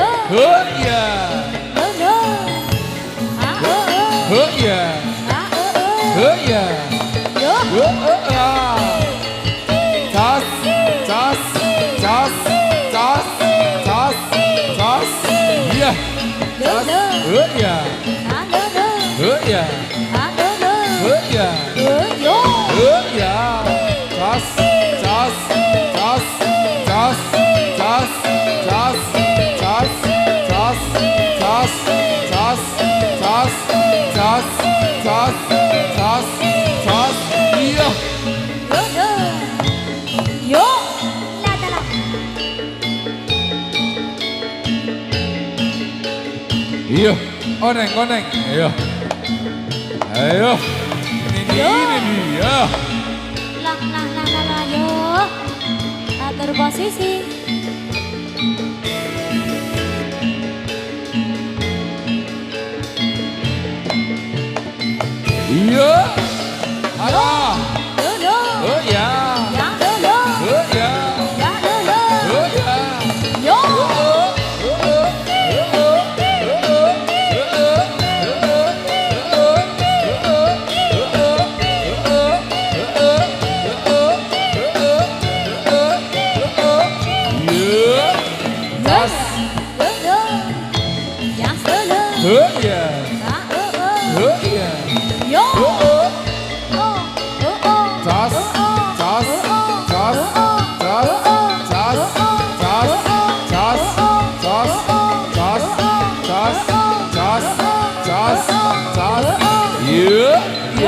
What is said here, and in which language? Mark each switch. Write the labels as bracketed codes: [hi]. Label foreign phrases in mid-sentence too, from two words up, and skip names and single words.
[id] Ya. no no. Ah Ya. ah Ya. yo. Tas tas tas tas tas tas. Iya. No no. Ya. Ah no no. Ya. Ah no no. Ya. Yo. Ya. Tas tas tas tas tas tas tas tas tas tas tas tas tas tas tas. Iya. No no. Yo. La la la. Iya. Oneng oneng. Ayo. Ayo. Ini dia. La la la la la yo. Atur posisi. Iya. Ada. No no. Oh ya. Ya no no. Oh ya. Ya no no. Oh ya. Yo. Tas. No no. Ya no no. Oh ya. Ah Oh ya. Yo. Oh. Oh oh. Tas. Tas. Tas. Tas. Tas. Tas. Tas. Tas. Tas. Tas. Tas. Tas. Tas. Iya. Iya.